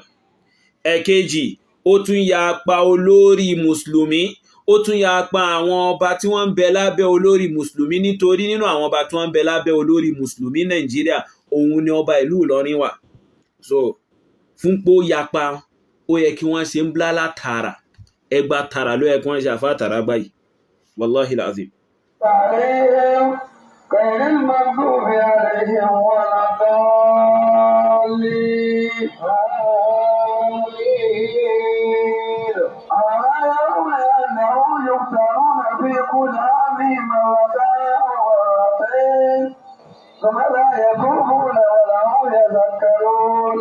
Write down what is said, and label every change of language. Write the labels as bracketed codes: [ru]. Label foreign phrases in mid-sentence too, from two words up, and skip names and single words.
[yo] Ẹ̀kejì ó tún yapa olórí mùsùlùmí, ó tún yapa àwọn ọba tí wọ́n ń bẹ lábẹ́ olórí mùsùlùmí, nítorí nínú àwọn ọba tí wọ́n ń bẹ lábẹ́ olórí mùsùlùmí Nàìjíríà òun ni ọba ìlú Ìlọrin wà. So fún pé ó yapa, ó yẹ kí wọ́n ṣe ń blálà tààrà, ẹgbà tààrà ló yẹ kí wọ́n ṣe àfá tààrà báyìí. [ar] والله العظيم. غير المغضوب عليهم ولا الضالين. أولم أنهم يفتنون في كل عام مرتين ثم لا يتوبون ولا هم يذكرون.